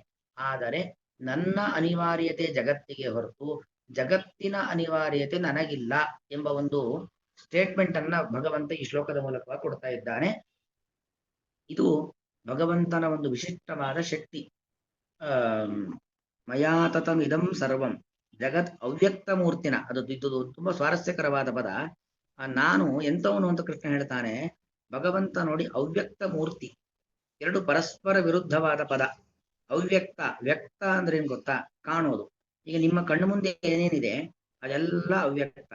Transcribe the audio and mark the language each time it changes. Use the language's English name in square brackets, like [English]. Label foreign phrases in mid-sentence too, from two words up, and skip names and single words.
[Kannada] ಆದರೆ ನನ್ನ ಅನಿವಾರ್ಯತೆ ಜಗತ್ತಿಗೆ ಹೊರತು ಜಗತ್ತಿನ ಅನಿವಾರ್ಯತೆ ನನಗಿಲ್ಲ ಎಂಬ ಒಂದು ಸ್ಟೇಟ್ಮೆಂಟ್ ಅನ್ನ ಭಗವಂತ ಈ ಶ್ಲೋಕದ ಮೂಲಕವಾಗಿ ಕೊಡ್ತಾ ಇದ್ದಾನೆ. ಇದು ಭಗವಂತನ ಒಂದು ವಿಶಿಷ್ಟವಾದ ಶಕ್ತಿ. [Sanskrit] ಮಯಾತತಂ ಇದಂ ಸರ್ವಂ ಜಗತ್ ಅವ್ಯಕ್ತ ಮೂರ್ತಿನ, [Kannada] ಇದು ತುಂಬಾ ಸ್ವಾರಸ್ಯಕರವಾದ ಪದ. ನಾನು ಎಂತವನು ಅಂತ ಕೃಷ್ಣ ಹೇಳ್ತಾನೆ. ಭಗವಂತ ನೋಡಿ, ಅವ್ಯಕ್ತ ಮೂರ್ತಿ ಎರಡು ಪರಸ್ಪರ ವಿರುದ್ಧವಾದ ಪದ. ಅವ್ಯಕ್ತ, ವ್ಯಕ್ತ ಅಂದ್ರೆ ಏನ್ ಗೊತ್ತಾ? ಕಾಣೋದು. ಈಗ ನಿಮ್ಮ ಕಣ್ಣು ಮುಂದೆ ಏನೇನಿದೆ ಅದೆಲ್ಲ ಅವ್ಯಕ್ತ.